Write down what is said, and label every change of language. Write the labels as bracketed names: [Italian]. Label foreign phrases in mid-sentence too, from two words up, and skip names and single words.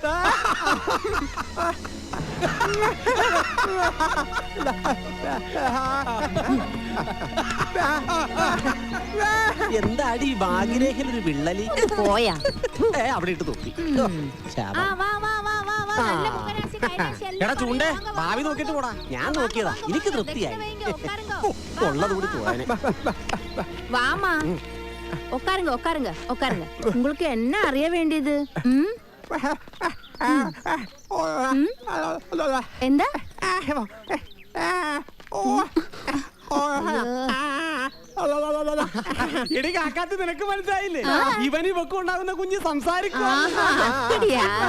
[Malayalam] എന്താടി ഭാഗ്യരേഖയിലൊരു വിള്ളലി പോയാ അവിടെ ഇട്ട് നോക്കി. എടാ ചൂണ്ടേ ഭാവി നോക്കിട്ട് പോടാ. ഞാൻ നോക്കിയതാ, എനിക്ക് തൃപ്തിയായി. ഉള്ളത് കൂടി പോവാന്. [Tamil] வாமா உட்காருங்க உட்காருங்க உட்காருங்க. உங்களுக்கு என்ன அறிய வேண்டியது? [Malayalam] എന്താ? എടി കാക്കാത്ത് നിനക്ക് മനസ്സിലായില്ലേ? ഇവന് ഇവക്ക് ഉണ്ടാകുന്ന കുഞ്ഞ് സംസാരിക്കും. [Tamil] அப்படியா?